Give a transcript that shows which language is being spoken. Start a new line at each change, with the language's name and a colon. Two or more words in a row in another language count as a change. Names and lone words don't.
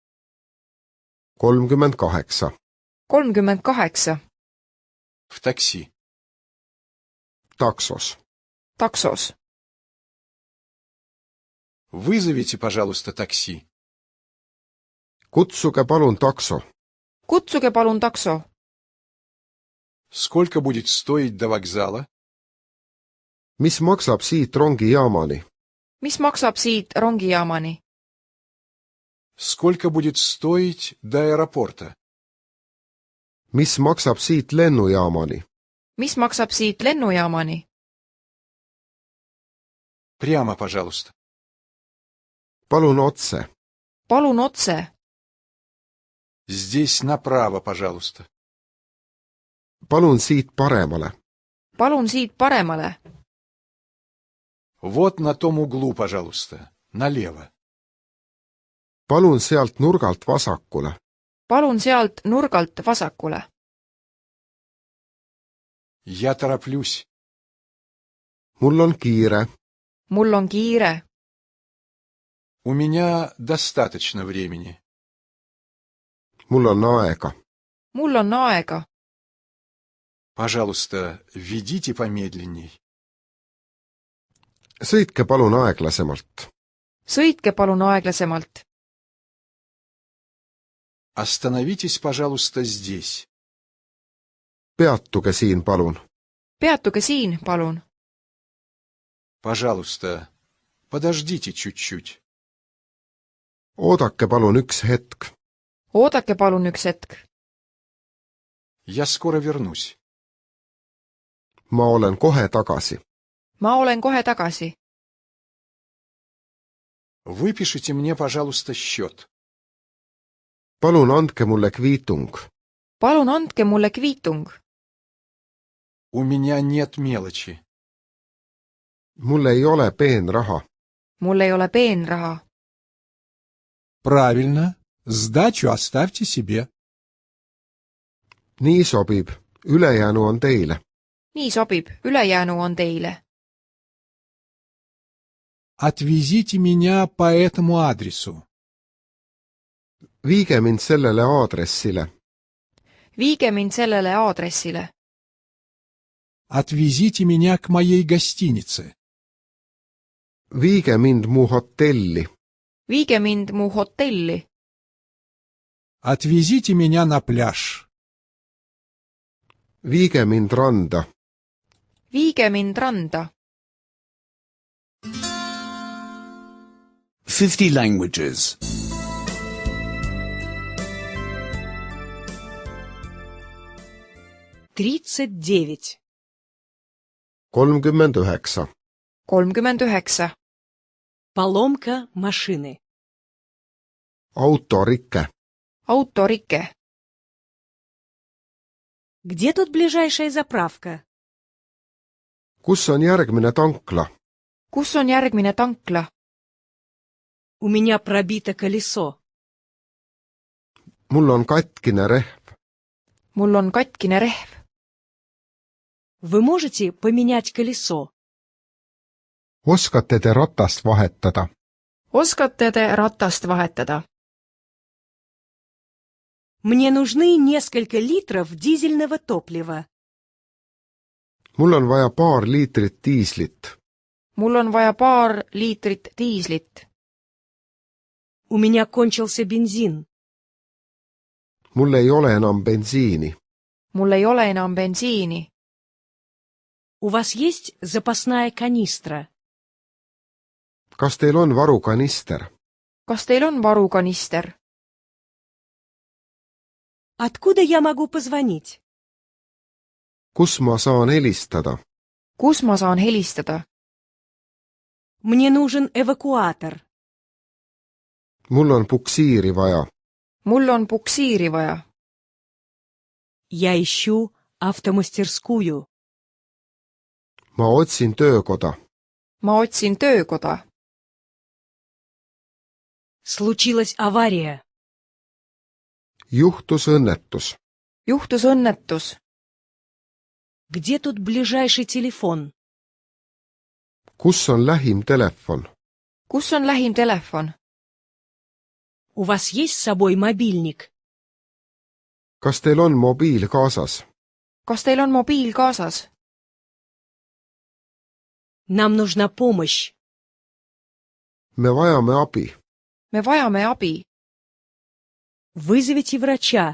Russian: 38. 38. В такси.
Estonian: taksos. taksos.
Russian: Вызовите, пожалуйста, такси.
Estonian: kutsuge palun takso. kutsuge palun takso.
Russian: Сколько будет стоить до вокзала?
Estonian: mis maksab siit rongijaamani? mis maksab siit rongijaamani?
Russian: Сколько будет стоить до аэропорта?
Estonian: mis maksab siit lennujaamani? mis maksab siit lennujaamani?
Russian: Прямо, пожалуйста.
Estonian: palun otse, palun otse,
Russian: Здесь направо, пожалуйста.
Estonian: palun siit paremale, palun siit paremale,
Russian: Вот на том углу, пожалуйста. Налево.
Estonian: palun sealt nurgalt vasakule, palun sealt nurgalt vasakule.
Russian: Я тороплюсь.
Estonian: mul on kiire, mul on kiire,
Russian: У меня достаточно времени.
Estonian: mul on aega, mul on aega,
Russian: Пожалуйста, ведите помедленней.
Estonian: sõitke palun aeglasemalt, sõitke palun aeglasemalt,
Russian: Остановитесь, пожалуйста, здесь.
Estonian: peatuge siin palun, peatuge siin, palun,
Russian: Пожалуйста, подождите чуть-чуть.
Estonian: oodake palun üks hetk, oodake palun üks hetk,
Russian: Я скоро вернусь.
Estonian: ma olen kohe tagasi, ma olen kohe tagasi,
Russian: Выпишите мне, пожалуйста, счет.
Estonian: palun andke mulle kviitung, palun andke mulle kviitung,
Russian: У меня нет мелочи.
Estonian: mul ei ole peenraha, mul ei ole peenraha,
Russian: Правильно. Сдачу оставьте себе.
Estonian: nii sobib, ülejäänu on teile, nii sobib, ülejäänu on teile.
Russian: Отвезите меня по этому адресу.
Estonian: viige mind sellele aadressile, viige mind sellele aadressile,
Russian: Отвезите меня к моей гостинице.
Estonian: viige mind mu hotelli, viige mind mu hotelli,
Russian: Отвезите меня на пляж.
Estonian: viige mind randa, viige mind randa.
English: 50 languages.
Russian: 39. 39, 39. Поломка машины.
Estonian: autorike, autorike,
Russian: Где тут ближайшая заправка?
Estonian: kus on järgmine tankla, kus on järgmine tankla?
Russian: У меня пробито колесо.
Estonian: mul on katkine rehv, mul on katkine rehv.
Russian: Вы можете поменять колесо?
Estonian: oskate te ratast vahetada, oskate te ratast vahetada?
Russian: Мне нужны несколько литров дизельного топлива.
Estonian: mul on vaja paar liitrit diislit, mul on vaja paar liitrit diislit.
Russian: У меня кончился бензин.
Estonian: mul ei ole enam bensiini, mul ei ole enam bensiini.
Russian: У вас есть запасная канистра?
Estonian: kas teil on varukanister, kas teil on varukanister?
Russian: Откуда я могу позвонить?
Estonian: kus ma saan helistada, kus ma saan helistada?
Russian: Мне нужен эвакуатор.
Estonian: mul on puksiiri vaja, mul on puksiiri vaja.
Russian: Я ищу автомастерскую.
Estonian: ma otsin töökoda, ma otsin töökoda.
Russian: Случилась авария.
Estonian: juhtus õnnetus, juhtus õnnetus.
Russian: Где тут ближайший телефон?
Estonian: kus on lähim telefon, kus on lähim telefon?
Russian: У вас есть с собой мобильник?
Estonian: kas teil on mobiil kaasas, kas teil on mobiil kaasas?
Russian: Нам нужна помощь.
Estonian: me vajame abi, me vajame abi.
Russian: Вызовите врача.